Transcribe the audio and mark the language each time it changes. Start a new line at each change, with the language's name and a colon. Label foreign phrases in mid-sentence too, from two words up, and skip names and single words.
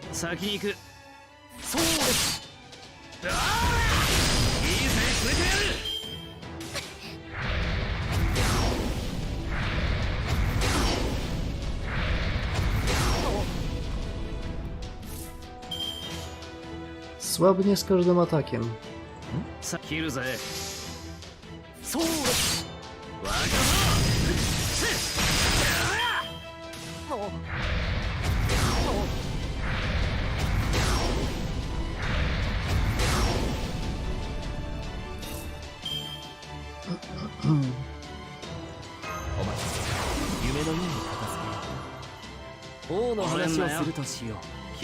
Japanese: 先に行く。そうです。いいぜ、連れてやる。
Polish: Słabnie z każdym atakiem.
Japanese: さ切るぜ。そうです。わかった。お前、夢のように片付けよう。王の話をするとしよう。